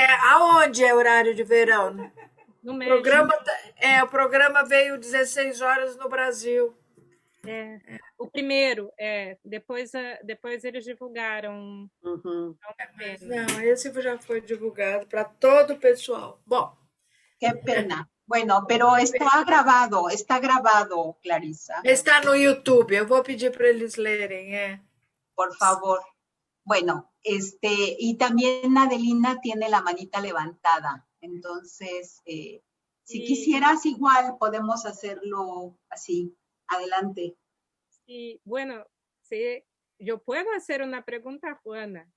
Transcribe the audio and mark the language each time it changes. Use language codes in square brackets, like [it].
[pt] Aonde é horário de verão? No México. O programa veio 16 horas no Brasil. O primeiro, depois eles divulgaram. Uhum. Não, esse já foi divulgado para todo o pessoal. Bom. [es] Qué pena. Bueno, pero está grabado, Clarisa. [pt] Está no YouTube, eu vou pedir para eles lerem, [es] Por favor. Bueno, y también Adelina tiene la manita levantada. Entonces, si quisieras igual, podemos hacerlo así. Adelante. Sí, bueno, sí, yo puedo hacer una pregunta a Juana.